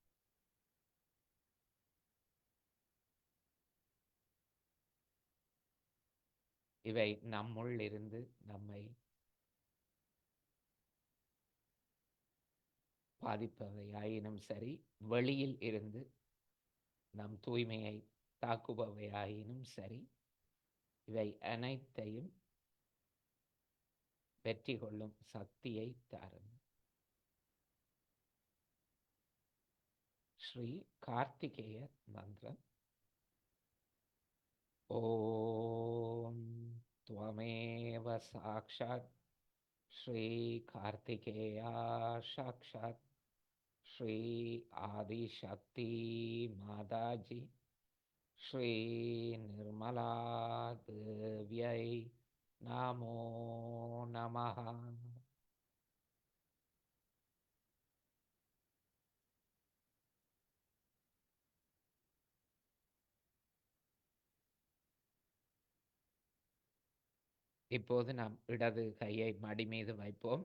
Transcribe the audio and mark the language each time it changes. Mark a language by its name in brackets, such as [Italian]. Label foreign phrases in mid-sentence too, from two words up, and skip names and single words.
[Tamil] இவை நம்முள் இருந்து நம்மை பாதிப்பவையாயினும் சரி, வெளியில் இருந்து நம் தூய்மையை தாக்குபவையாயினும் சரி, இவை அனைத்தையும் வெற்றி கொள்ளும் சக்தியை தாருங்கள். ஸ்ரீ கார்த்திகேய மந்திரம். [Sanskrit] ॐ त्वमेव साक्षात् श्रीकार्तिकेया साक्षात् श्री आदिशक्ति माताजी श्रीनिर्मला देव्यै नमो नमः. [Tamil] இப்போது நாம் இடது கையை மடி மீது வைப்போம்.